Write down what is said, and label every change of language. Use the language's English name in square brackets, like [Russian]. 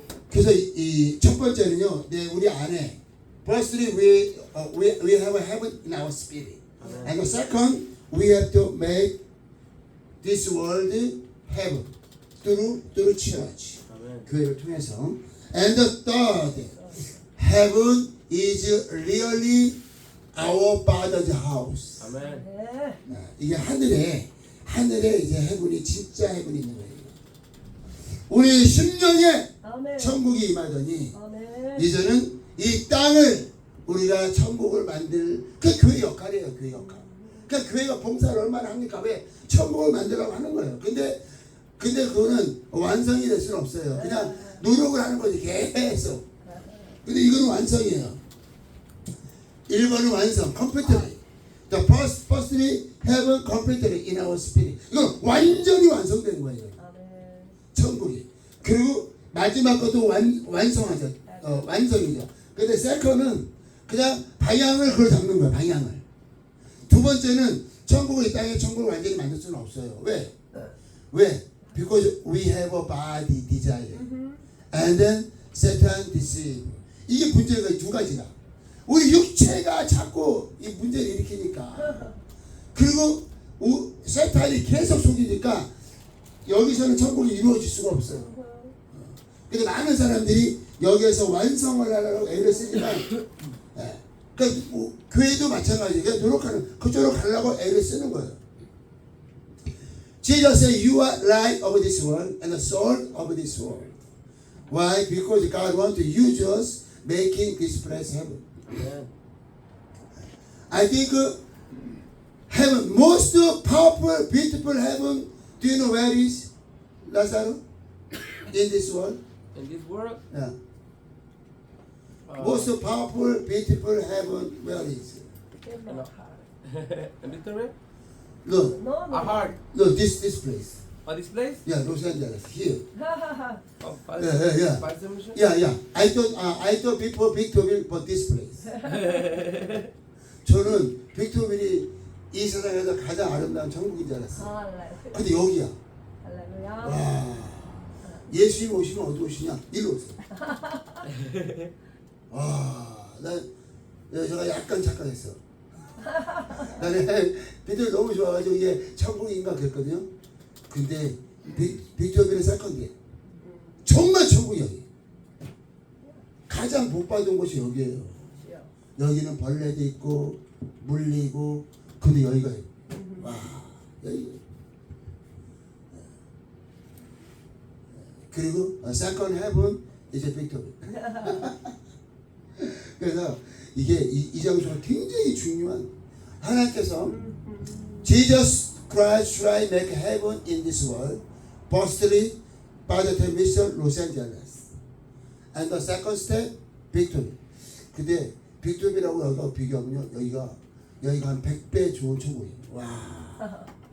[Korean] 그래서 이 첫 번째는요, 우리 안에 [English] firstly we have a heaven in our spirit, and the second we have to make this world heaven through church, [Korean] 교회를 통해서, [English] and the third heaven is really our Father's house. [Korean] 아멘. 네. 이게 하늘에 이제 heaven이 진짜 heaven이 있는 거예요. 우리 심령에 아멘. 천국이 임하더니 아멘. 이제는 이 땅을 우리가 천국을 만들 그 교회 역할이에요. 교회 역할. 그러니까 교회가 봉사를 얼마나 합니까? 왜 천국을 만들라고 하는 거예요. 근데 그거는 완성이 될 수는 없어요. 그냥 노력을 하는 거지 계속. 근데 이거는 완성이에요. 1번은 완성, completely. [English] The firstly heaven completely in our spirit. [Korean] 이건 완전히 완성된 거예요. 아멘. 천국이. 그리고 마지막 것도 완성하죠. 완성이죠. 근데 세컨은 그냥 방향을 그걸 잡는 거예요. 방향을. 두 번째는 천국을 이 땅에 천국을 완전히 만들 수는 없어요. [English] 왜? Because we have a body desire. And then Satan deceive. [Korean] 이게 문제가 두 가지다. 우리 육체가 자꾸 이 문제를 일으키니까. 그리고 세탄이 계속 속이니까 여기서는 천국이 이루어질 수가 없어요. 근데 많은 사람들이 여기에서 완성을 하려고 애를 쓰지만, 그러니까 교회도 마찬가지예요. 그냥 노력하는, 그쪽으로 가려고 애를 쓰는 거예요. [English] Jesus said, "You are light of this world and the salt of this world." Why? Because God wants to use us, making this place heaven. [Korean] 아멘. [English] I think heaven, most powerful, beautiful heaven. Do you know where is Lazarus in this world? In this world, Yeah. Most powerful, beautiful heaven, where is? In my No. heart. Victory? Look, No, no. A heart. look, this place. Oh, this place? Yeah, Los Angeles. Here. Oh, Yeah. Pfizer mission? Yeah. I thought before Victorville, but this place. [Korean] 저는 빅토빌이 이 세상에서 가장 아름다운 천국인 줄 알았어요. 할렐루야. 근데 여기야. 할렐루야. 와. 예수님 오시면 어디 오시냐? 일로 오세요. 와, 제가 약간 착각했어. 나는 빅토빌 너무 좋아가지고 이게 천국인가 그랬거든요. 근데 빅토빌은 세컨드에 정말 천국이 여기. 가장 복받은 곳이 여기예요. 여기는 벌레도 있고 물리고 근데 여기가 와 여기 그리고 세컨 헤븐 이제 빅토리. 그래서 이게 이 장소가 굉장히 중요한 하나님께서 [English] Jesus Christ tried make heaven in this world firstly by the mission Los Angeles and the second step 빅토리. [Korean] 근데 빅토리라고 여기가 비교하면요 여기가 한 100배 좋은 천국이에요. 와.